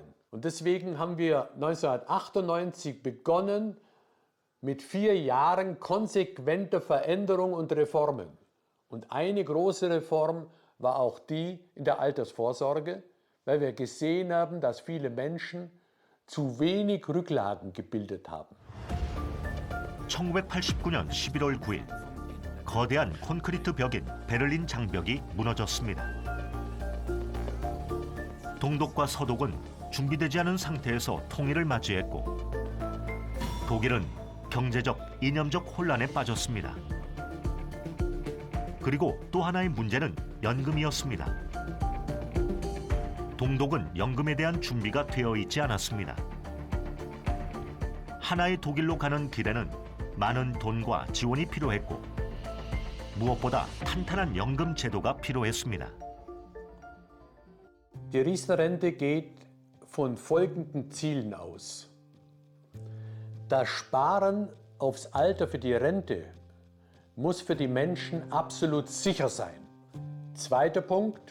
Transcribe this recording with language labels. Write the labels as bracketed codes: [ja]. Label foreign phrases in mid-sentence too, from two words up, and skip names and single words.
[de] Und deswegen haben wir 1998 begonnen mit 4 Jahren konsequenter Veränderung und Reformen. Und eine große Reform war auch die in der Altersvorsorge, weil wir gesehen haben, dass viele Menschen zu wenig Rücklagen gebildet haben. [ko] 1989년 11월 9일 거대한 콘크리트 벽인 베를린 장벽이 무너졌습니다. 동독과 서독은 준비되지 않은 상태에서 통일을 맞이했고 독일은 경제적, 이념적 혼란에 빠졌습니다. 그리고 또 하나의 문제는 연금이었습니다. 동독은 연금에 대한 준비가 되어 있지 않았습니다. 하나의 독일로 가는 길에는 많은 돈과 지원이 필요했고 무엇보다 탄탄한 연금 제도가 필요했습니다. [de] Die Riester-Rente geht von folgenden Zielen aus. Das Sparen aufs Alter für die Rente muss für die Menschen absolut sicher sein. Zweiter Punkt.